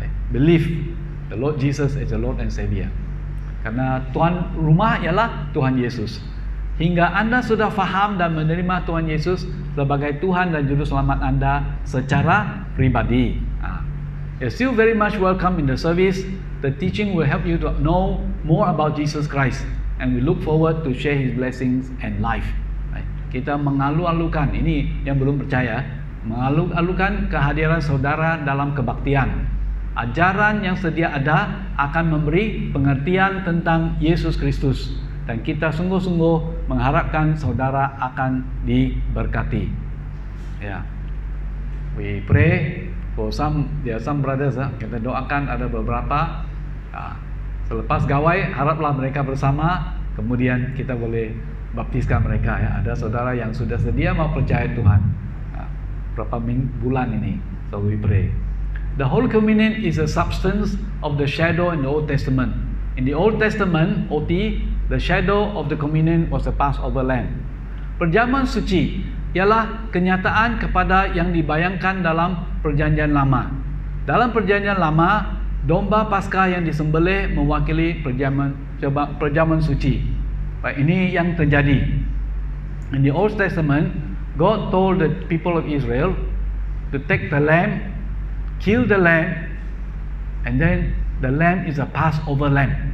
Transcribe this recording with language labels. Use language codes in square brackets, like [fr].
[en] Believe the Lord Jesus as the Lord and Savior. [ms] Karena tuan rumah ialah Tuhan Yesus. Hingga Anda sudah faham dan menerima Tuhan Yesus sebagai Tuhan dan Juru Selamat Anda secara pribadi. [en] You're still very much welcome in the service. The teaching will help you to know more about Jesus Christ, and we look forward to share His blessings and life. [ms] Kita mengalu-alukan, ini yang belum percaya, mengalu-alukan kehadiran saudara dalam kebaktian. Ajaran yang sedia ada akan memberi pengertian tentang Yesus Kristus. Dan kita sungguh-sungguh mengharapkan saudara akan diberkati. Ya. [en] We pray for there are some brothers. [ms] Kita doakan ada beberapa. Selepas gawai, haraplah mereka bersama. Kemudian kita boleh baptiskan mereka. Ya. Ada saudara yang sudah sedia mau percaya Tuhan. Berapa bulan ini. [en] So we pray. The Holy Communion is a substance of the shadow in the Old Testament. In the Old Testament, OT, the shadow of the communion was the Passover lamb. [ms] Perjamuan suci ialah kenyataan kepada yang dibayangkan dalam Perjanjian Lama. Dalam Perjanjian Lama, domba Paskah yang disembelih mewakili perjamuan suci. Baik, ini yang terjadi. [en] In the Old Testament, God told the people of Israel to take the lamb, kill the lamb, and then the lamb is a Passover lamb.